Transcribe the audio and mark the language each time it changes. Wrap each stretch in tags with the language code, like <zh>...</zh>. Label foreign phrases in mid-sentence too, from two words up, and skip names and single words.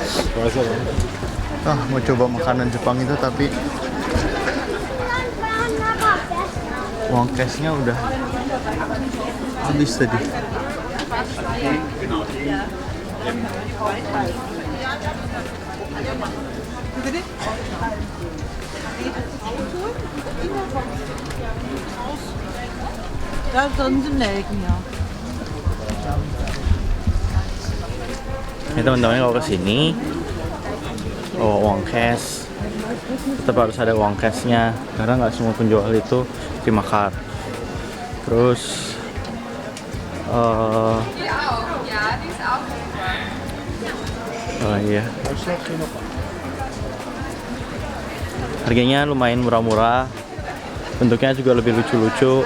<id>Mau coba makanan Jepang itu tapi uang cashnya udah habis tadi.</id> <de>Ja, drin sind Nelken, ja.</de> <id>Ini teman-teman kalau kesini uang cash tetap harus ada uang cashnya karena nggak semua penjual itu terima card. Terus oh iya, harganya lumayan murah-murah, bentuknya juga lebih lucu-lucu.</id>